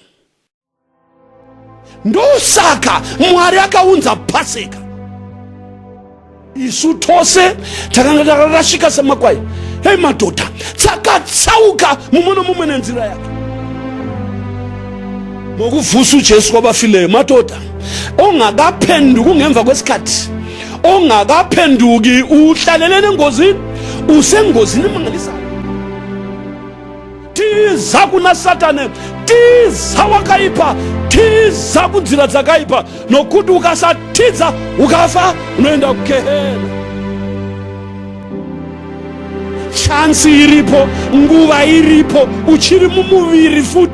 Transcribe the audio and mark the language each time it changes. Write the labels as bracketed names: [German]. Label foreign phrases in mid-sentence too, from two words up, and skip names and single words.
[Shona] Ndosaka Mwari akaunza Paseka. Isu tose takanga takarashika samakwai. Hei madhodha, tsakatsauka mumwe nomumwe nenzira yake. [North Ndebele] Mokuvhusu Jesu kwabafileyo madhodha, ongakaphenduki kungemva kwesikhathi, ongakaphenduki uhlalele nengozini, usengozini emangalisayo. [Shona] Tiza kuna Satane, tiza wakaipa, tiza kunzira dzakaipa, nokuti ukasatiza ukafa unoenda kugehena. Chansi iripo, nguva iripo, uchiri mumuviri futi.